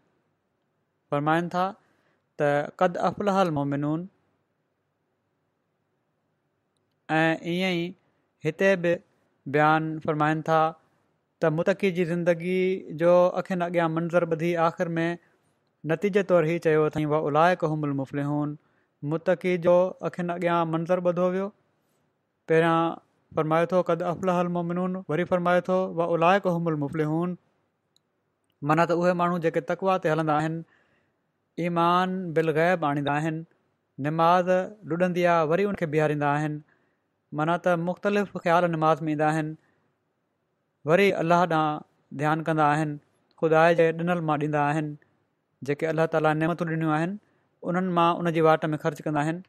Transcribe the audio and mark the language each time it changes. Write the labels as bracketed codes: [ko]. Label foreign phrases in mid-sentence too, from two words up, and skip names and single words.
[sd] फ़रमाइनि था त [ar] قد أفلح المؤمنون, [sd] ऐं ईअं ई हिते बि बयानु फ़रमाइनि था त मुतक़ी जी ज़िंदगी जो अखियुनि अॻियां मंज़र ॿधी आख़िर में नतीजे तौरु हीउ चयो अथई, [ar] وأولئك هم المفلحون. [sd] मुतक़ी जो अखियुनि अॻियां मंज़र ॿधो वियो। पहिरियां फ़रमाए थो [ar] قد أفلح المؤمنون, [sd] वरी फ़रमाए थो [ar] وأولئك هم المفلحون. [sd] माना त उहे माण्हू जेके तक़वा ते हलंदा आहिनि, [ar] إيمان بالغيب [sd] आणींदा आहिनि, निमाज़ लुॾंदी आहे वरी उनखे बीहारींदा आहिनि, माना त मुख़्तलिफ़ ख़्याल निमाज़ में ईंदा आहिनि, वरी अलाह ॾांहुं ध्यानु कंदा आहिनि, ख़ुदा जे ॾिनल मां ॾींदा आहिनि, जेके अलाह ताला नेमतूं ॾिनियूं आहिनि उन्हनि मां उन जी वाट में ख़र्चु कंदा आहिनि।